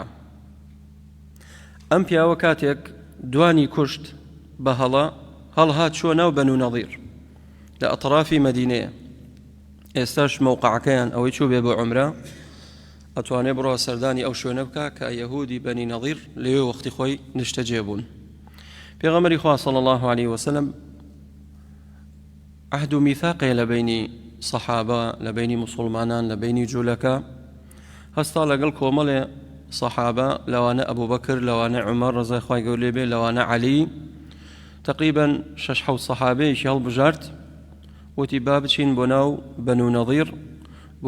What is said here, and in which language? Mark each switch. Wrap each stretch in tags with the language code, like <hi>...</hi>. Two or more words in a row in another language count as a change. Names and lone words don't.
<ckb>ئەم پیاوە کاتێک دوانی کوشت بە هەڵهات چوە ناو بەنو نەظیر لە ئەطرافی مەدینەیە. ئێستاش مەوقعەکەیان ئەوەی چوو بێ بۆ عومرە ئەتوانێ بڕۆ سەردانی ئەو شوێنە بکە کە یەهودی بەنی نەظیر لەوێ وەختی خۆی نیشتەجێ بوون. پێغەمبەری خوا</ckb> <ar>صلی الله عليه وسلم</ar> <ckb>عهد و میثاقێ لە بینی سەحابە، لە بینی موسڵمانان، لە بینی جوولەکە هەستا لەگەڵ کۆمەڵێ سەحابە، لەوانە ئەبوو بەکر، لەوانە عومەر ڕەزای خوای گەورە لێ بێ، لەوانە عەلی، تقریبا 6-7 سەحابەیەکی هەڵبژارد وتی با بچین بۆ ناو بەنو نەظیر بۆ</ckb>